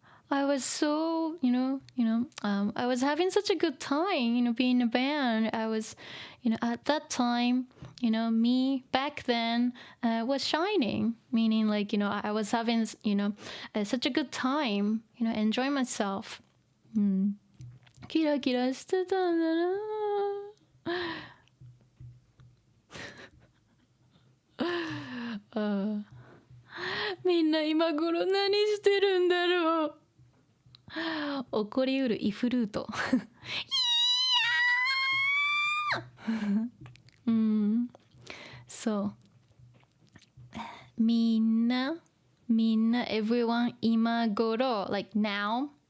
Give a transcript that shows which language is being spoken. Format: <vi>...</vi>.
<en>I was so, I was having such a good time, being a band. I was, at that time, me back then was shining, meaning like, I was having, such a good time, enjoying myself.</en> <ja>キラキラしてたんだなあみんな今頃何してるんだろう。起こりうるイフルートそうみんな</ja> <en>everyone</en> <ja>今頃</ja> <en>like now、</en>